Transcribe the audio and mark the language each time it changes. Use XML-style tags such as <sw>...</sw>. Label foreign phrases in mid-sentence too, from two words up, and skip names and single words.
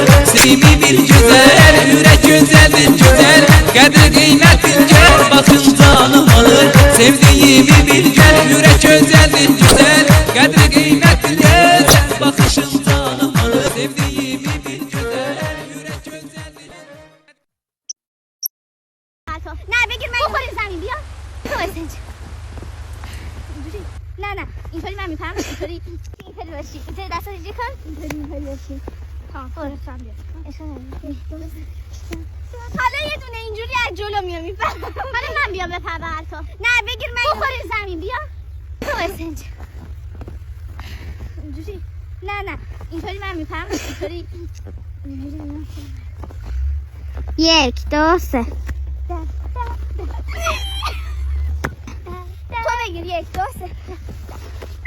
<tr>Sevdiğimi bil güzel, yürek güzeldir güzel, kadri kıymettir güzel. Bakın canım alır. Sevdiğimi bil güzel, yürek güzeldir güzel, kadri kıymettir güzel. Bakışın canım alır. Sevdiğimi bil güzel, yürek güzeldir.</tr> <fa>نه بگیر من بخوری زمین بیا تو اسنج اینجوری نه اینطوری من میپرم اینطوری باشی اینطوری دست اینجوری کن اینطوری باشی تمام فرستم بیا حالا یه دونه اینجوری از جلو میام میپرم حالا من بیام بپرم تو نه بگیر من بخوری زمین بیا تو اسنج اینجوری نه اینطوری من میپرم اینطوری یک دو سه تو بگیر یک دو سه</fa>